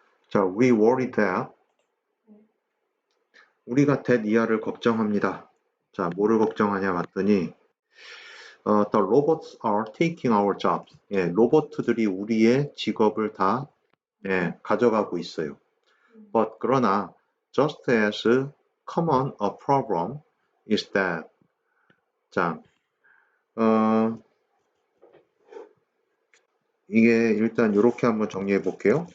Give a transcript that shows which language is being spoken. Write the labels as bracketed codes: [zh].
[ko] 자, [en] we worry that [ko] 우리가 that 이하를 걱정합니다. 자, 뭐를 걱정하냐 봤더니 [en] the robots are taking our jobs. [ko] 예, 로봇들이 우리의 직업을 다 가져가고 있어요. But 그러나 [en] just as common a problem is that [ko] 자, 이게 일단 이렇게 한번 정리해 볼게요.